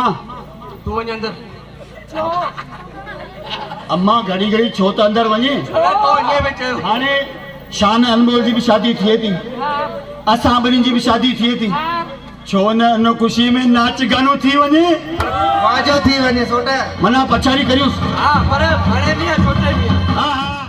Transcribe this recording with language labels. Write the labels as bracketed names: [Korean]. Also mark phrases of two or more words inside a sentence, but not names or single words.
[Sindhi] तू वञ अंदर अम्मा घड़ी घड़ी छो त अंदरि वञे तो ये में चयो हाणे शान अनमोल जी बि शादी थिए थी असां ॿिन्हिनि जी बि शादी थिए थी छो न उन ख़ुशी में नाच गानो थी वञे वाजो थी वञे सोटा मना पछाड़ी करियूंसि हां पर हाणे बि छोटे बि हा हा